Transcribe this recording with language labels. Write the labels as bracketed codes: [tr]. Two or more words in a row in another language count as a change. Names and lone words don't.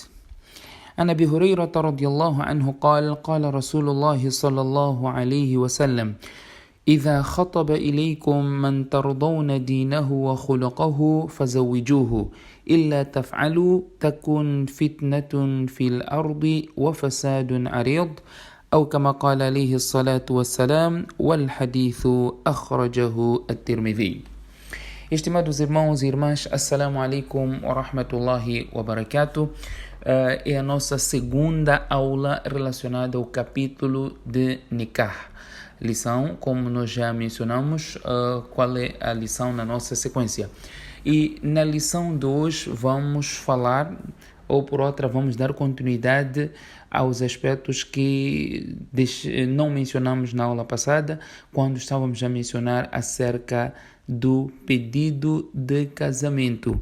[ar] عن أبي هريرة رضي الله عنه قال رسول الله صلى الله عليه وسلم: إذا خطب إليكم من ترضون دينه وخلقه فزوجوه إلا تفعلوا تكن فتنة في الأرض وفساد عريض أو كما قال عليه الصلاة والسلام. والحديث أخرجه الترمذي. [pt] Estimados irmãos e irmãs, [ar] السلام عليكم و رحمة الله و بركاته. [pt] É a nossa segunda aula relacionada ao capítulo de Nikah. Lição, como nós já mencionamos, qual é a lição na nossa sequência. E na lição de hoje vamos falar, ou por outra, vamos dar continuidade aos aspectos que não mencionamos na aula passada, quando estávamos a mencionar acerca do pedido de casamento.